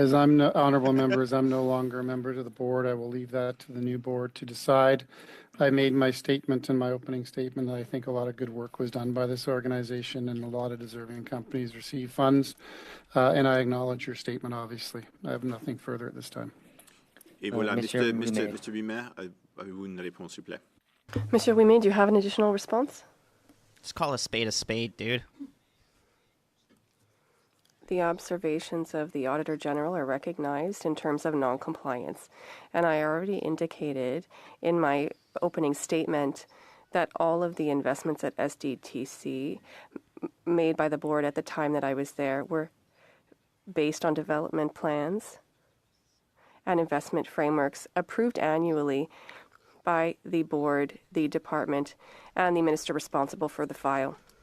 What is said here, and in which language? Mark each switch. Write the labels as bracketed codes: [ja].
[en] As I'm honorable members, I'm no longer a member of the board. I will leave that to the new board to decide. I made my statement in my opening statement that I think a lot of good work was done by this organization and a lot of deserving companies receive funds. And I acknowledge your statement, obviously. I have nothing further at this time. [fr] Et voilà, Mr. Ouimet, avez-vous une réponse, s'il vous plaît? [en] Mr. Ouimet, do you have an additional response? Just call a spade, dude. The observations of the Auditor General are recognized in terms of non-compliance. And I already indicated in my opening statement that all of the investments at SDTC made by the board at the time that I was there were based on development plans and investment frameworks approved annually by the board, the department, and the minister responsible for the file.